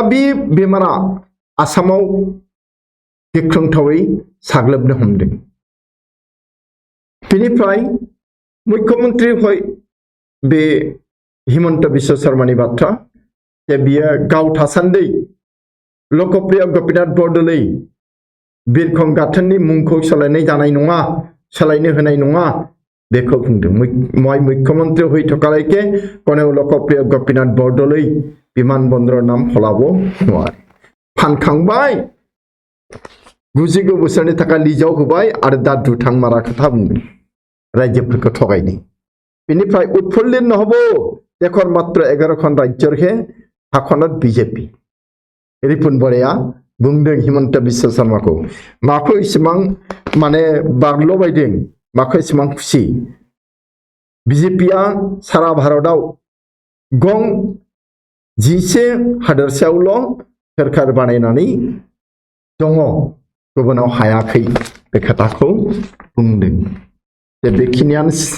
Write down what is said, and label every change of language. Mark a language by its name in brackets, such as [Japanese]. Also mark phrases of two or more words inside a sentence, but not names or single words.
[Bodo] बे बेमारा आसामाव गिख्रंथावै साग्लोबनो हमदों बेनिफ्राय मुख्यमंत्री बे हिमन्त बिश्व शर्मानि बाथ्रा जे बियो गाव थासान्दि लोकप्रिय गोपीनाथ बरदलै बिरखं गाथोननि मुंखौ सोलायनाय जानाय नङा सोलायनो होनाय नङा बेखौ बुंदों [Assamese] মুখ্যমন্ত্ৰী হই থকালৈকে কোনেও লোকপ্রিয় গোপীনাথ বৰদলৈ বিমানবন্দৰৰ নাম সলাব নোৱাৰে [Bodo] फानखांबाय 99 बोसोरनि थाखाय लिजाव होबाय आरो दा दुथां मारा खोथा बुंदों रायजोफोरखौ थगायदों बेनिफ्राय [Assamese] উৎফুল্লিত নহব দেশৰ মাত্ৰ 11 ৰাজ্যৰহে হাতখনত [Bodo] बिजेपि रिपुन बराया बुंदों हिमन्त बिश्व शर्माखौ माखौ इसेबां माने बारल'बायदों माखौ इसेबां खुसि बिजेपिया सारा भारतआव गं 11 हादोरसायावल' सोरखार बानायनानै दङ गुबुनाव हायाखै बे खोथाखौ बुंदों जे बेखिनियानो